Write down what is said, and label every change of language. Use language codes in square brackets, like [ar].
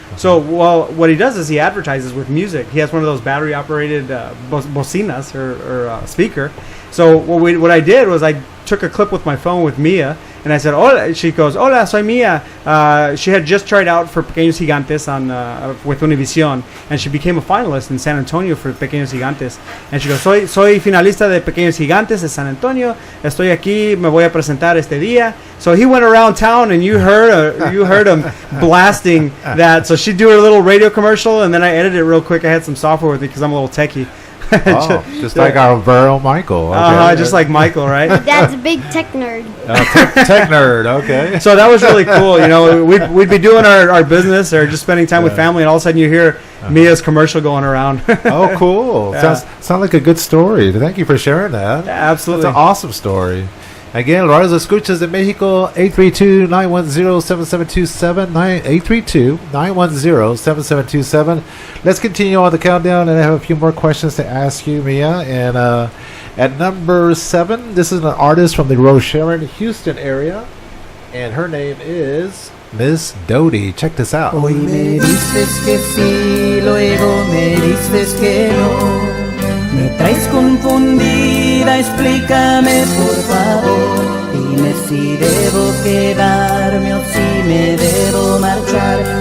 [en] So, what he does is he advertises with music. He has one of those battery-operated bocinas or speaker. So what I did was I took a clip with my phone with Mia, and I said, "Hola." She goes, [es] "Hola, soy Mia." [en] She had just tried out for Pequeños Gigantes with Univision, and she became a finalist in San Antonio for Pequeños Gigantes. And she goes, [es] "Soy finalista de Pequeños Gigantes de San Antonio. Estoy aquí, me voy a presentar este día." [en] So he went around town, and you heard him blasting that. So she'd do her little radio commercial, and then I edited it real quick. I had some software with me because I'm a little techie. Just like our Vero Michael. Okay. Just like Michael, right? Dad's a big tech nerd. Tech nerd, okay. So that was really cool. We'd be doing our business or just spending time with family, and all of a sudden you hear Mia's commercial going around. Oh, cool. Yeah. Sounds like a good story. Thank you for sharing that. Yeah, absolutely. That's an awesome story. Again, [es] los escuchas de Mexico, [en] 832-910-7727, 832-910-7727. Let's continue on the countdown, and I have a few more questions to ask you, Mia. And at number 7, this is an artist from the Rocheron, Houston area, and her name is Miss Dodie. Check this out. [es] Hoy me dices que sí, luego me dices que no. Me traes confundida, explícame por favor. Dime si debo quedarme o si me debo marchar.